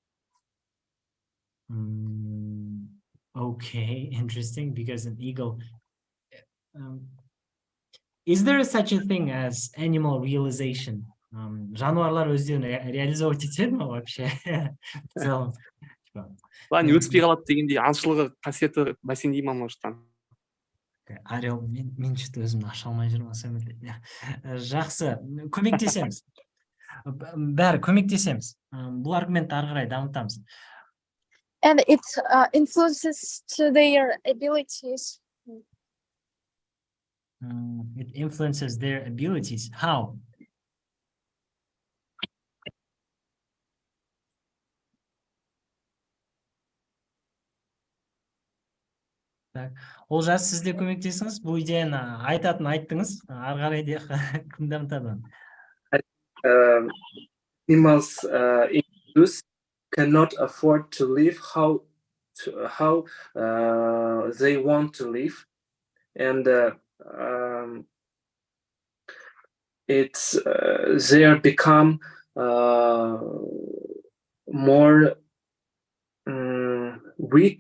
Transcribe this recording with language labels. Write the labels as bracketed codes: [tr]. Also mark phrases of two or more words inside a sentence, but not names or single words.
[en] Okay, interesting. Because an eagle... is there such a thing as animal realization? [kk] Жануарлар өздерін реализовать етеді ме вообще? [ru] В целом. [kk] Өтпей қалады дегендей аңшылығы қасиеті бәсеңдей ма, может? Орел, мен что-то өзімді аша алмай жүрмін. Жақсы, көмектесеміз. Бәрі көмектесеміз. Бұл аргументті ары қарай дамытамыз. [en] And it influences to their abilities. It influences their abilities. How? [kk] Олжас, сіз де көмектесіңіз. Бұл идеяны айттыңыз. Ары қарай де кім дамытады? [en] Animals in zoos cannot afford to live how they want to live, and it's they become more weak.